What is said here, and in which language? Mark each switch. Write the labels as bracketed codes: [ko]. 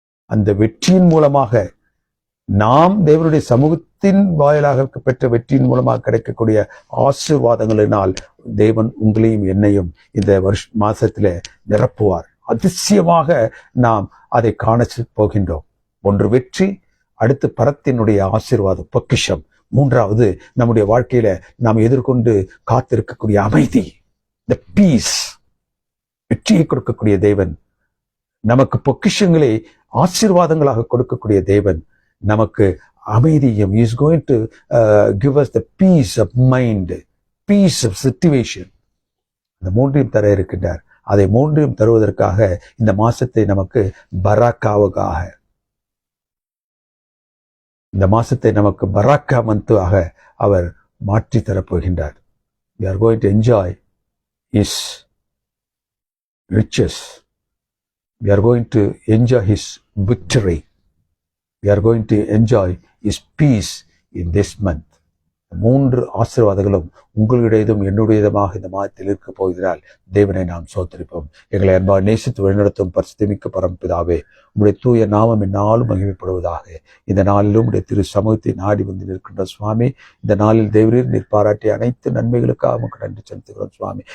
[ta] அந்த வெற்றியின் மூலமாக நாம் தேவனுடைய சமூகத்தின் வாயிலாக பெற்ற வெற்றியின் மூலமாக கிடைக்கக்கூடிய ஆசீர்வாதங்களினால் தேவன் உங்களையும் என்னையும் இந்த மாசத்திலே நிரப்புவார். அதிசயமாக நாம் அதை காண போகின்றோம். ஒன்று வெற்றி, அடுத்து பரத்தினுடைய ஆசீர்வாதம் பொக்கிஷம், மூன்றாவது நம்முடைய வாழ்க்கையில நாம் எதிர்கொண்டு காத்திருக்கக்கூடிய அமைதி, [en] the peace. [ta] வெற்றியை கொடுக்கக்கூடிய தேவன், நமக்கு பொக்கிஷங்களை ஆசீர்வாதங்களாக கொடுக்கக்கூடிய தேவன் நமக்கு அமைதியும், [en] is going to give us the peace of mind, peace of situation. [ta] அந்த மூன்றையும் தர இருக்கின்றார். அதை மூன்றையும் தருவதற்காக இந்த மாசத்தை நமக்கு பராக்காவுக்காக, இந்த மாசத்தை நமக்கு பராக்கா மந்தாக அவர் மாற்றி தரப்போகின்றார். [en] We are going to enjoy his riches. We are going to enjoy his victory. We are going to enjoy his peace in this month. [ta] 3 ஆசீர்வாதங்களும் உங்களுடையதும் என்னுடையதுமாக இந்த மாதத்தில் இருக்க போகிறால் தேவனை நாம் சோத்தரிப்போம். எங்களை அன்பாக நேசித்து வழிநடத்தும் பரிசுத்தமிக்க பரம்பிதாவே, உங்களுடைய தூய நாமம் என்னாலும் மகிமைப்படுவதாக. இந்த நாளிலும் உடைய திரு சமூகத்தை நாடி வந்து நிற்கின்ற சுவாமி, இந்த நாளில் தேவரீர் நீர் பாராட்டிய அனைத்து நன்மைகளுக்காக உமக்கு நன்றி செலுத்துகிறோம் சுவாமி.